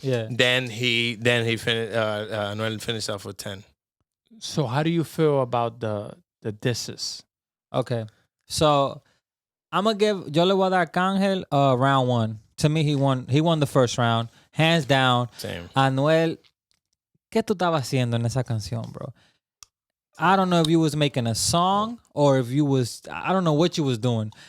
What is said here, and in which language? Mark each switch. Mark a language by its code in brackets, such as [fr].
[en] Yeah. Then he finished. Anuel finished off with 10. So how do you feel about the disses? Okay. So [es] yo le voy a dar Arcangel [en] round 1. To me, he won the first round. Hands down. Same. [es] Anuel, ¿qué tú estabas haciendo en esa canción, bro? [en] I don't know if you was making a song or if you was, I don't know what you was doing.